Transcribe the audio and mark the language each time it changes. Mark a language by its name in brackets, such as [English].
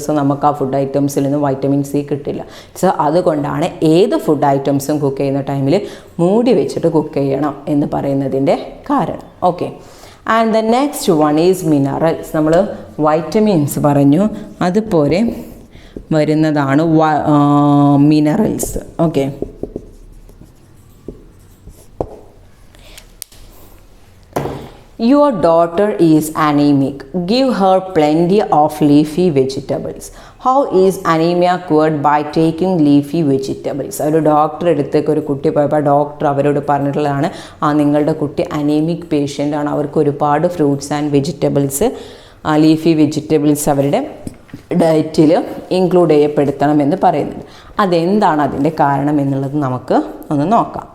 [Malayalam] So നമുക്ക് ആ food ഐറ്റംസിൽ നിന്ന് വൈറ്റമിൻ സി കിട്ടില്ല. സോ അതുകൊണ്ടാണ് ഏത് ഫുഡ് ഐറ്റംസും കുക്ക് ചെയ്യുന്ന ടൈമിൽ മൂടി വെച്ചിട്ട് കുക്ക് ചെയ്യണം എന്ന് പറയുന്നതിൻ്റെ കാരണം. [English] Okay, and the next one is minerals. [Malayalam] നമ്മൾ വൈറ്റമിൻസ് പറഞ്ഞു, അതുപോലെ വരുന്നതാണ് minerals. [English] Okay, Your daughter is anemic. Give her plenty of leafy vegetables. How is anemia cured? By taking leafy vegetables. [Malayalam] ഒരു ഡോക്ടർ അടുത്തേക്ക് ഒരു കുട്ടി പോയപ്പോൾ ഡോക്ടർ അവരോട് പറഞ്ഞിട്ടുള്ളതാണ്, നിങ്ങളുടെ കുട്ടി അനീമിക് പേഷ്യൻ്റ് ആണ്, അവർക്ക് ഒരുപാട് fruits and vegetables, leafy vegetables അവരുടെ ഡയറ്റിൽ ഇൻക്ലൂഡ് ചെയ്യപ്പെടുത്തണമെന്ന് പറയുന്നുണ്ട്. അതെന്താണ് അതിൻ്റെ കാരണം എന്നുള്ളത് നമുക്ക് ഒന്ന് നോക്കാം.